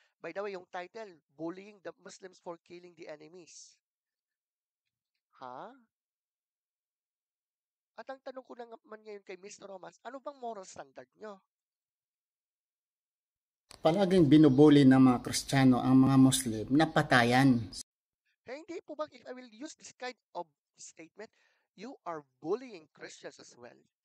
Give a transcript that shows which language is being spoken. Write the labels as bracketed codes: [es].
[en] By the way, yung title, Bullying the Muslims for Killing the Enemies. Ha? [tl] At ang tanong ko naman ngayon kay Mr. Romas, ano bang moral standard nyo? Palaging binubuli ng mga Kristiyano ang mga Muslim na patayan. Hindi po ba, [en] if I will use this kind of statement, you are bullying Christians as well.